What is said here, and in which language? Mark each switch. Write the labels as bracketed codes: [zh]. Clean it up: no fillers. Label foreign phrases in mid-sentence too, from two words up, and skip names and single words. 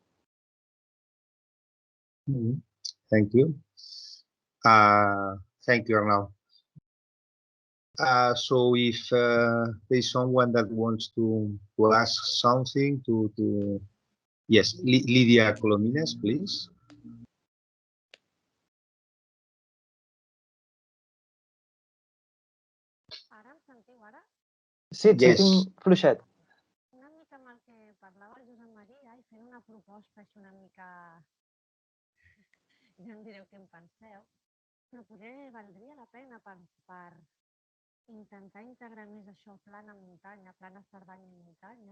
[en] Mm-hmm. Thank you. Thank you, Arnau. So if there's someone that wants to ask something yes, Lydia Colomines, please. [ca] Ara em sentiu, ara? Sí, et sentim fluixet. Una mica amb el que parlava el Josep Maria i fent una proposta així una mica... Ja em direu què en penseu, però potser valdria la pena per intentar integrar més això plana muntanya, plana Cerdanya i muntanya.